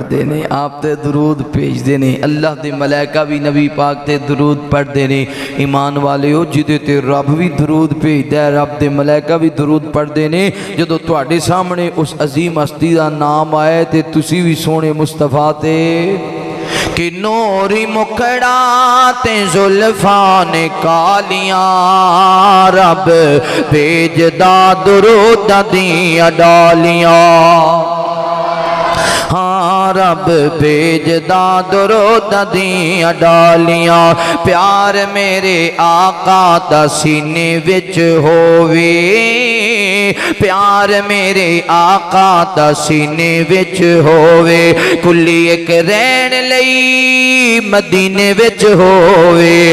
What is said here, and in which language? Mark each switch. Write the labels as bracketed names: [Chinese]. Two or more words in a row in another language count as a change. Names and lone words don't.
[Punjabi] دینے آپ تے درود پیش دینے اللہ دے ملائکہ بھی نبی پاک تے درود پڑھ دینے ایمان والے ہو جدے تے رب بھی درود پیش دے رب دے ملائکہ بھی درود پڑھ دینے جدو تواڈے سامنے اس عظیم ہستی دا نام آئے تے تسی بھی سونے مصطفیٰ تے کہ نوری مکڑا تے زلفان کالیاں رب بھیجدا درود دیاں ڈالیاں ہاں رب بھیجدا درود دیاں ڈالیاں پیار میرے آقا دا سینے وچ ہووے پیار میرے آقا دا سینے وچ ہووے کلی ایک رہن لئی مدینے وچ ہووے